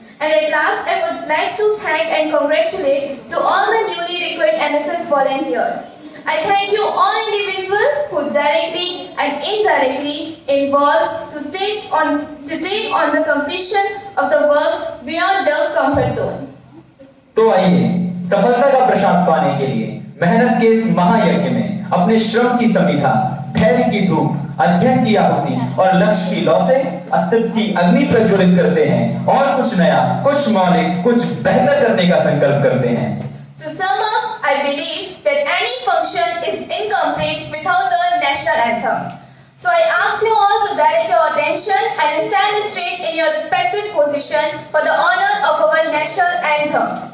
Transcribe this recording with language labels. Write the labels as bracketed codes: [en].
[en] And at last, I would like to thank and congratulate to all the newly recruited NSS volunteers. I thank you all individuals who directly and indirectly involved to take on the completion of the work beyond their comfort zone. [hi] तो आइए सफलता का प्रसाद पाने के लिए मेहनत के इस महायज्ञ में अपने श्रम की समिधा, धैर्य की धूप, अध्ययन की आहुति और लक्ष्य की लौ से अस्तित्व की अग्नि प्रज्वलित करते हैं और कुछ नया, कुछ मौलिक, कुछ बेहतर करने का संकल्प करते हैं। [en] To sum up, I believe that any function is incomplete without the national anthem. So I ask you all to direct your attention and stand straight in your respective position for the honor of our national anthem.